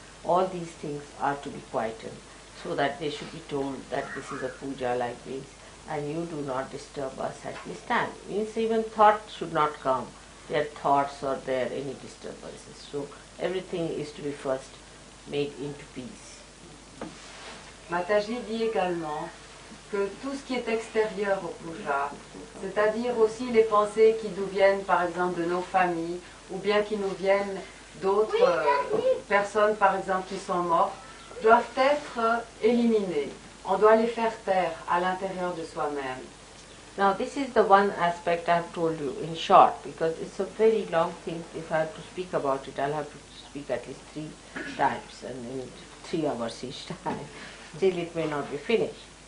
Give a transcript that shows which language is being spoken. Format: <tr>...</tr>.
<en>All these things are to be quietened so that they should be told that this is a puja like this and you do not disturb us at this time. Means even thoughts should not come, their thoughts or their any disturbances. So everything is to be first made into peace.</en> <fr>Mataji dit également que tout ce qui est extérieur au puja, c'est-à-dire aussi les pensées qui nous viennent par exemple de nos familles ou bien qui nous viennent d'autres personnes par exemple qui sont mortes, doivent être éliminées. On doit les faire taire à l'intérieur de soi-même.</fr> <en>Now this is the one aspect I have told you in short, because it's a very long thing. If I have to speak about it, I'll have to speak at least 3 times and in 3 hours each time. Still it may not be finished.</en>